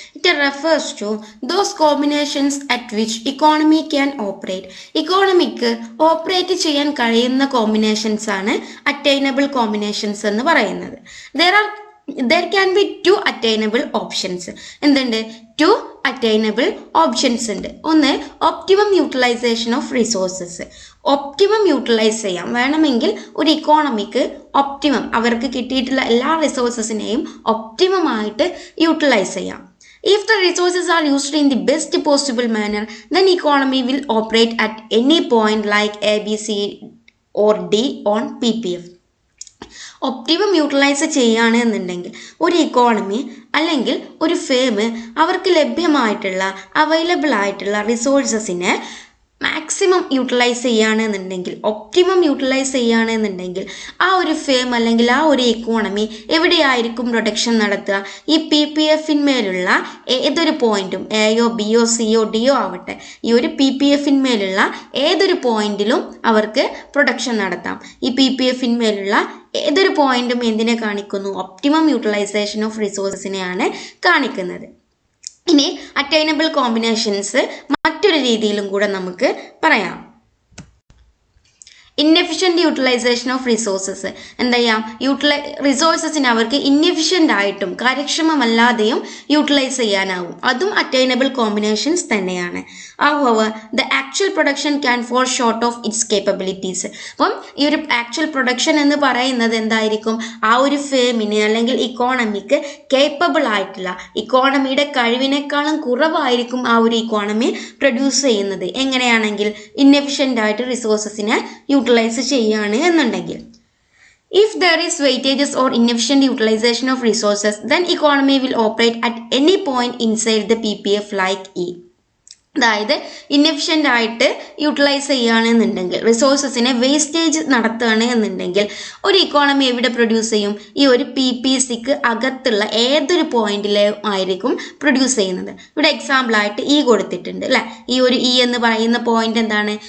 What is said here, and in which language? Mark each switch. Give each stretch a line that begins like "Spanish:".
English: It refers to those combinations at which economy can operate.
Malayalam: Economic operate ചെയ്യാൻ കഴിയുന്ന combinations ആണ് attainable combinations എന്ന് പറയുന്നത്.
English: there can be two attainable options.
Malayalam: എന്തുണ്ട്?
English: two attainable options
Malayalam: ഉണ്ട്. ഒന്ന്,
English: Optimum utilisation of resources.
Malayalam: Optimum utilise ചെയ്യാം, വേണമെങ്കിൽ ഒരു ഇക്കോണമിക്ക് ഒപ്റ്റിമം, അവർക്ക് കിട്ടിയിട്ടുള്ള എല്ലാ റിസോഴ്സസിനെയും ഒപ്റ്റിമമായിട്ട് യൂട്ടിലൈസ് ചെയ്യാം.
English: If the resources are used in the best possible manner, then economy will operate at any point like A, B, C or D on PPF.
Malayalam: Optimum utilise ചെയ്യുകയാണ് എന്നുണ്ടെങ്കിൽ ഒരു ഇക്കോണമി അല്ലെങ്കിൽ ഒരു firm അവർക്ക് ലഭ്യമായിട്ടുള്ള അവൈലബിൾ ആയിട്ടുള്ള റിസോഴ്സസിനെ maximum utilise ചെയ്യുകയാണെന്നുണ്ടെങ്കിൽ, optimum utilise ചെയ്യുകയാണെന്നുണ്ടെങ്കിൽ ആ ഒരു ഫേം അല്ലെങ്കിൽ ആ ഒരു ഇക്കോണമി എവിടെയായിരിക്കും പ്രൊഡക്ഷൻ നടത്തുക? ഈ PPFന്മേലുള്ള ഏതൊരു പോയിന്റും, എയോ ബിയോ സിയോ ഡിയോ ആവട്ടെ, ഈ ഒരു PPFന്മേലുള്ള ഏതൊരു പോയിന്റിലും അവർക്ക് പ്രൊഡക്ഷൻ നടത്താം. ഈ PPFന്മേലുള്ള ഏതൊരു പോയിന്റും എന്തിനെ കാണിക്കുന്നു? ഒപ്റ്റിമം യൂട്ടിലൈസേഷൻ ഓഫ് റിസോഴ്സിനെയാണ് കാണിക്കുന്നത്. ഇനി അറ്റൈനബിൾ കോമ്പിനേഷൻസ് മറ്റൊരു രീതിയിലും കൂടെ നമുക്ക് പറയാം.
English: Inefficient utilisation of resources.
Malayalam: എന്താ ചെയ്യാം? റിസോഴ്സസിന് അവർക്ക് ഇന്നെഫിഷ്യൻ്റ് ആയിട്ടും കാര്യക്ഷമമല്ലാതെയും യൂട്ടിലൈസ് ചെയ്യാനാവും. അതും അറ്റൈനബിൾ കോമ്പിനേഷൻസ് തന്നെയാണ്.
English: However, the actual production can fall short of its capabilities.
Malayalam: അപ്പം ഈ ഒരു ആക്ച്വൽ പ്രൊഡക്ഷൻ എന്ന് പറയുന്നത് എന്തായിരിക്കും? ആ ഒരു ഫേമിന് അല്ലെങ്കിൽ ഇക്കോണമിക്ക് കേപ്പബിൾ ആയിട്ടുള്ള, ഇക്കോണമിയുടെ കഴിവിനേക്കാളും കുറവായിരിക്കും ആ ഒരു ഇക്കോണമി പ്രൊഡ്യൂസ് ചെയ്യുന്നത്. എങ്ങനെയാണെങ്കിൽ ഇന്നെഫിഷ്യൻ്റ് ആയിട്ട് റിസോഴ്സസിനെ യൂട്ടിലൈസ് ചെയ്യുകയാണ് എന്നുണ്ടെങ്കിൽ.
English: If there is weightages or inefficient utilization of resources, then economy will operate at any point inside the PPF like E.
Malayalam: അതായത് ഇന്നെഫിഷ്യൻ്റ് ആയിട്ട് യൂട്ടിലൈസ് ചെയ്യുകയാണെന്നുണ്ടെങ്കിൽ, റിസോഴ്സസിനെ വേസ്റ്റേജ് നടത്തുകയാണ് എന്നുണ്ടെങ്കിൽ ഒരു ഇക്കോണമി എവിടെ പ്രൊഡ്യൂസ് ചെയ്യും? ഈ ഒരു PPCക്ക് അകത്തുള്ള ഏതൊരു പോയിന്റിലും ആയിരിക്കും പ്രൊഡ്യൂസ് ചെയ്യുന്നത്. ഇവിടെ എക്സാമ്പിളായിട്ട് ഇ കൊടുത്തിട്ടുണ്ട് അല്ലേ? ഈ ഒരു ഇ എന്ന് പറയുന്ന പോയിന്റ് എന്താണ്?